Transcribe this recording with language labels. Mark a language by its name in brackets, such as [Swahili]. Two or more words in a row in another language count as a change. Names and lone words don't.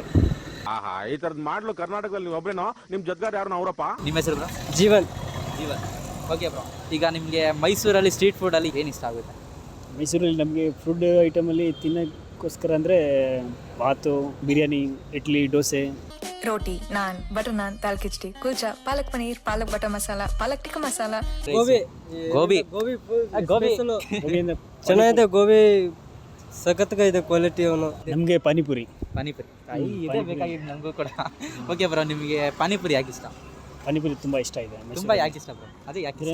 [Kannada] ಈ ತರದ್ ಮಾಡ್ಲು ಕರ್ನಾಟಕದಲ್ಲಿ ಒಬ್ರೇನೋ, ನಿಮ್ ಜೊತೆಗಾರ ಯಾರು ಅವರಪ್ಪ? ನಿಮ್ಮ ಹೆಸರು ಬ್ರೋ? ಜೀವನ್. ಓಕೆ ಬ್ರೋ, ಈಗ ನಿಮಗೆ ಮೈಸೂರಲ್ಲಿ ಸ್ಟ್ರೀಟ್ ಫುಡಲ್ಲಿ ಏನು ಇಷ್ಟ ಆಗುತ್ತೆ? ಮೈಸೂರಲ್ಲಿ ನಮಗೆ ಫುಡ್ ಐಟಮಲ್ಲಿ ತಿನ್ನೋಕ್ಕೋಸ್ಕರ ಅಂದರೆ ಬಾತು, ಬಿರಿಯಾನಿ, ಇಡ್ಲಿ, ದೋಸೆ, [Hindi] रोटी, नान, बटर नान, दाल खिचड़ी, कुलचा, पालक पनीर, पालक बटर मसाला, पालक टिक्का मसाला, [Kannada] ಗೋಬಿ ಚೆನ್ನಾಗಿದೆ. ಗೋಬಿ ಸಖತ್గా ಇದೆ ಕ್ವಾಲಿಟಿ. ಅವನು ನಮಗೆ ಪಾನಿಪುರಿ ಇದೆ ಬೇಕಾಗಿದ್ದು ನಮಗೂ ಕೂಡ. ಓಕೆ ಬ್ರೋ, ನಿಮಗೆ ಪಾನಿಪುರಿ ಯಾಕೆ ಇಷ್ಟ? ಪಾನಿಪುರಿ ತುಂಬ ಇಷ್ಟ ಇದೆ. ತುಂಬ ಯಾಕೆ ಇಷ್ಟ ಬ್ರೋ? ಅದೇ ಯಾಕೆ